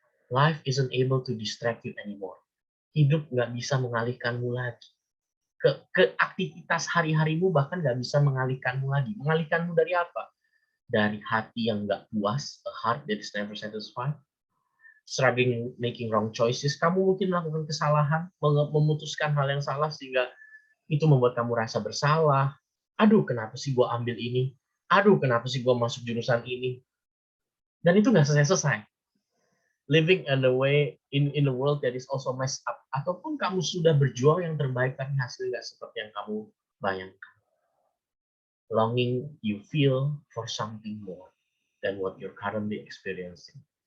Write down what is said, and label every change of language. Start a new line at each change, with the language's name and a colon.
English: Life isn't able to distract you anymore.
Indonesian: Hidup nggak bisa mengalihkanmu lagi. Ke aktivitas hari-harimu bahkan nggak bisa mengalihkanmu lagi. Mengalihkanmu dari apa? Dari hati yang nggak puas,
English: a heart that is never satisfied, struggling making wrong choices.
Indonesian: Kamu mungkin melakukan kesalahan, memutuskan hal yang salah sehingga itu membuat kamu rasa bersalah. Aduh, kenapa sih gue ambil ini? Aduh, kenapa sih gue masuk jurusan ini? Dan itu nggak selesai-selesai.
English: Living in a world that is also messed up,
Indonesian: ataupun kamu sudah berjuang yang terbaik tapi hasilnya nggak seperti yang kamu bayangkan.
English: Longing you feel for something more than what you're currently experiencing.